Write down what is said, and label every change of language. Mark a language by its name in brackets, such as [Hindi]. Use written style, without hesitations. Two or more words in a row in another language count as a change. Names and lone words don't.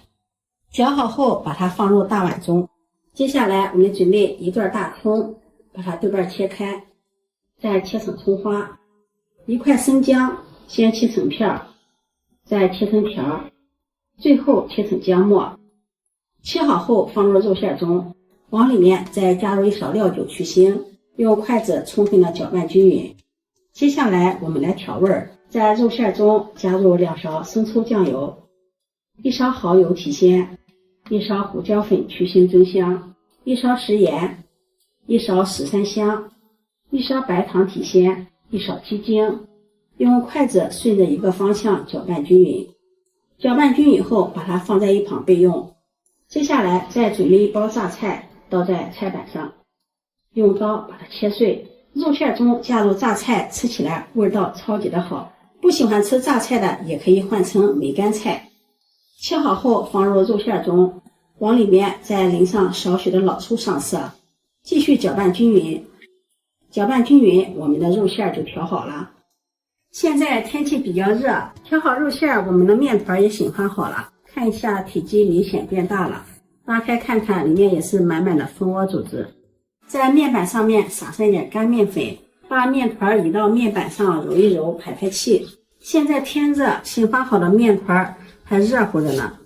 [Chinese] 攪好後把它放入大碗中。接下來我们準備1段大蔥，把它對半切開，再切成蔥花。1塊生薑，先切成片，再切成條，最後切成薑末。切好後放入肉餡中，往裡面再加入1勺料酒去腥，用筷子充分的攪拌均勻。接下來我們來調味，在肉餡中加入2勺生抽醬油，1勺蠔油提鮮，1勺胡椒粉去腥增香，1勺食鹽，1勺十三香，1勺白糖提鮮，1勺雞精，用筷子順着一個方向攪拌均勻。攪拌均勻後把它放在一旁備用。接下來再準備1包榨菜，倒在菜板上，用刀把它切碎。肉餡中加入榨菜，吃起來味道超級的好。不喜歡吃榨菜的也可以換成梅乾菜。切好後放入肉餡中，往裡面再淋上少許的老抽上色，繼續攪拌均勻。攪拌均勻，我們的肉餡就調好了。現在天氣比較熱，調好肉餡，我們的面團也醒发好了，看一下體積明顯變大了，拉開看看，裡面也是滿滿的蜂窩組織。在面板上面撒上一點乾面粉，把面團移到面板上揉一揉，排排氣。現在天熱，醒发好的面團還熱乎着呢。